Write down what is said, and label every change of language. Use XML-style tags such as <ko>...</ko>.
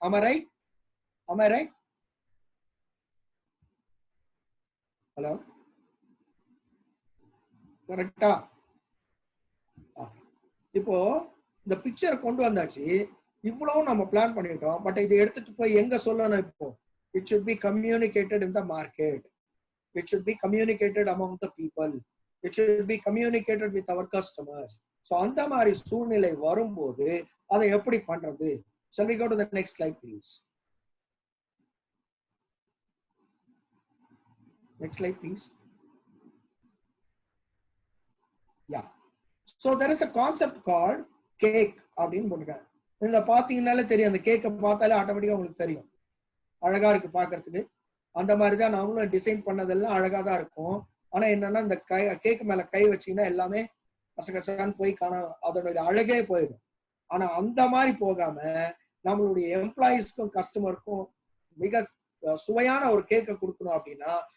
<en>am I right?</en> <ta>Hello, கரெக்டா? இப்போ இந்த பிக்சர் கொண்டு வந்தாச்சு, இவ்வளவும் நம்ம பிளான் பண்ணிட்டோம். பட் இதை எடுத்துட்டு போய் எங்க சொல்லணும்?</ta> <en>இப்போ it should be communicated in the market, it should be communicated among the people, it should be communicated with our customers.</en> <ta>So அந்த மாதிரி சூழ்நிலை வரும்போது அதை எப்படி பண்றது?</ta> <en>Shall we go to the next slide please? Next slide please. Yeah, so there is a concept called cake</en> <ta>அப்படின்னு போட்டுருக்காங்க. இதுல பாத்தீங்கன்னாலே தெரியும், அந்த கேக்கை பார்த்தாலே ஆட்டோமேட்டிக்கா உங்களுக்கு தெரியும், அழகா இருக்கு பாக்குறதுக்கு. அந்த மாதிரிதான் நாமளும் டிசைன் பண்ணதெல்லாம் அழகா தான் இருக்கும். ஆனா என்னன்னா இந்த கேக்கு மேல கை வச்சீங்கன்னா எல்லாமே கசகசான்னு போய் அதோட அழகே போயிடும். ஆனா அந்த மாதிரி போகாம நம்மளுடைய எம்ப்ளாயிஸ்க்கும் கஸ்டமருக்கும் மிக சுவையான ஒரு கேக்கை கொடுக்கணும் அப்படின்னா</ta>